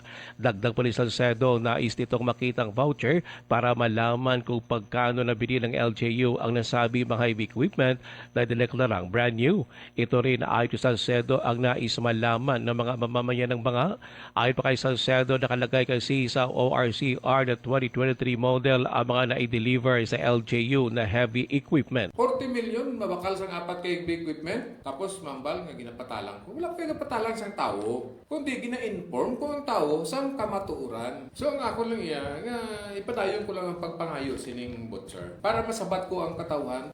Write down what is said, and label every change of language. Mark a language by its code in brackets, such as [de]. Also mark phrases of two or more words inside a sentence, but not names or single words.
[tl] Dagdag pa ni Salcedo, nais nitong makitang voucher para malaman kung pagkano nabili ng LGU ang nasabi mga [en] heavy equipment [tl] na dineklarang [en] brand new. [tl] Ito rin ayon kay Salcedo ang nais malaman ng mga mamamayan ng Banga. Ayon pa kay Salcedo, nakalagay kasi sa ORCR na 2023 model ang mga na-deliver sa LGU na [en] heavy equipment. [hil] 40 million mabakal sang apat kay equipment, tapos mambal nga ginapatalang ko. Wala kayo napatalang sang tao, kundi gina-inform ko ang tao sang kamatuuran. So ang ako lang nga ipadayon ko lang ang pagpangayo sining butcher para masabat ko ang katawhan.